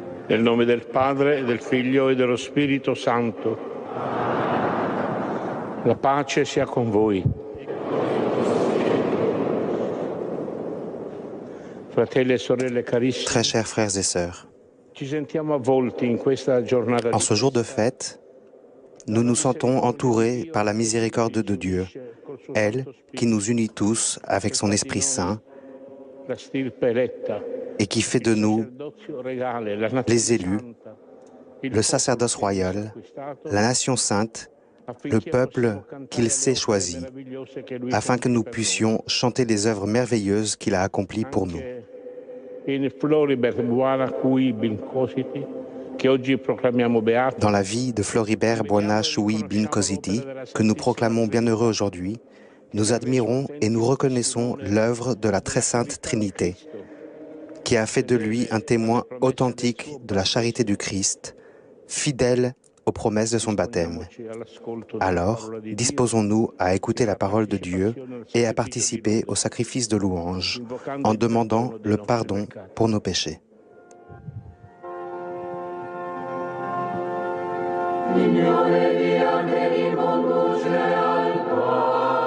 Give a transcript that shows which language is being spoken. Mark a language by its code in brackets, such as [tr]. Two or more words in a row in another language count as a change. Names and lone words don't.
[it] Nel nome del Padre, e del Figlio e dello Spirito Santo. La pace sia con voi. Fratelli e sorelle carissimi, [fr] Très chers frères et sœurs, [it] ci sentiamo avvolti in questa giornata [fr] en [it] di [fr] ce jour de fête, nous nous sentons entourés par la miséricorde de Dieu, elle qui nous unit tous avec son Esprit Saint [it] la stirpe eletta, [fr] et qui fait de [it] il [fr] nous [it] sacerdozio regale, la nazione [fr] les élus, [it] santa, il [fr] le sacerdoce [it] popolo che Dio ha [fr] royal, [it] acquistato, [fr] la nation sainte, le [it] affinché [fr] peuple [it] possiamo cantare [fr] qu'il le s'est [it] opere [fr] choisi, [it] meravigliose che lui [fr] afin que [it] compie [fr] nous [it] per [fr] puissions chanter les œuvres merveilleuses qu'il a accomplies pour nous. [it] noi. In Floribert Buona Cui Bincositi, che oggi proclamiamo beato, [fr] Dans la vie de Floribert Buona Chui Bin Cositi, que nous proclamons bienheureux aujourd'hui, nous admirons et nous reconnaissons l'œuvre de la très sainte Trinité, qui a fait de lui un témoin authentique de la charité du Christ, fidèle aux promesses de son baptême. Alors, disposons-nous à écouter la parole de Dieu et à participer au sacrifice de louange en demandant le pardon pour nos péchés. [it] Signore, via che riconduce al tuo